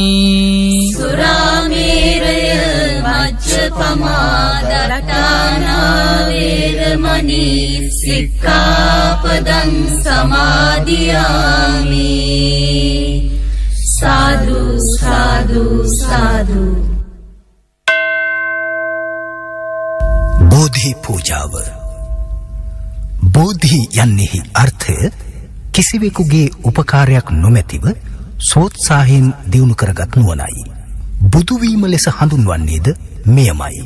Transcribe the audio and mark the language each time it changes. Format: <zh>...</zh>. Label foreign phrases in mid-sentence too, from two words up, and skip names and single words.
<pi>සුරාමේරය මජ්ජපමා දට්ඨානා වේරමණී සික්ඛාපදං සමාදියාමි සාදු සාදු සාදු</pi> <si>බෝධි පූජාව බෝධි යන්නේහි අර්ථය කිසිවෙකුගේ උපකාරයක් නොමැතිව සෝත්සාහයෙන් දියුණු කරගත් නුවණයි. බුදු වීම ලෙස හඳුන්වන්නේද මෙයමයි.</si>